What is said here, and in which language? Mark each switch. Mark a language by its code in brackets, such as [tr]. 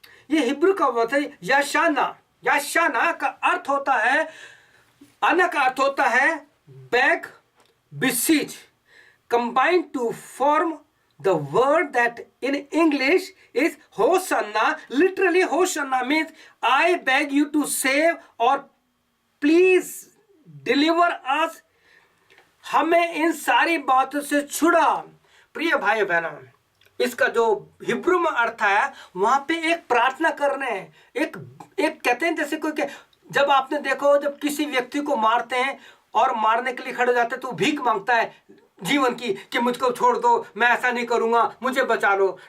[hi] ये हिब्रू का वर्ड है यशाना। यशाना का अर्थ होता है, आना का अर्थ होता है [en] Beg, beseech, combined to form the word that in English is hosanna. Literally hosanna means I beg you to save or please deliver us. [hi] हमें इन सारी बातों से छुड़ा। प्रिय भाई बहनों, इसका जो हिब्रू में अर्थ है, वहां पे एक प्रार्थना करने, एक कहते हैं जैसे कोई जब आपने देखो, जब किसी व्यक्ति को मारते हैं और मारने के लिए खड़े जाते हैं तो भीख मांगता है जीवन की कि मुझको छोड़ दो, मैं ऐसा नहीं करूंगा, मुझे बचा लो।